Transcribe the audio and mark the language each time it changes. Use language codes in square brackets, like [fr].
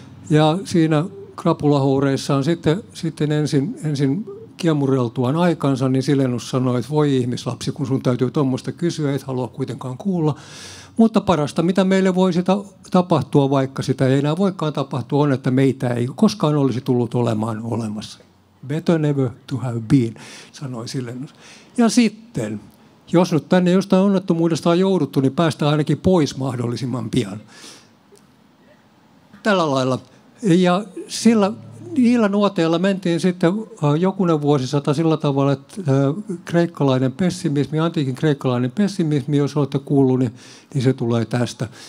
[fi] Ja siinä krapulahoureissaan sitten ensin kiemureltuaan aikansa, niin Silenus sanoi, että voi ihmislapsi, kun sun täytyy tuommoista kysyä, et halua kuitenkaan kuulla. Mutta parasta, mitä meille voisi tapahtua, vaikka sitä ei enää voikaan tapahtua, on, että meitä ei koskaan olisi tullut olemaan olemassa. [en] Better never to have been, [fi] sanoi [en] Silenus. [fi] Ja sitten, jos nyt tänne jostain onnettomuudesta on jouduttu, niin päästään ainakin pois mahdollisimman pian. Tällä lailla. Ja niillä nuoteilla mentiin sitten jokunen vuosisata sillä tavalla, että kreikkalainen pessimismi, antiikin kreikkalainen pessimismi, jos olette kuullut, niin se tulee tästä.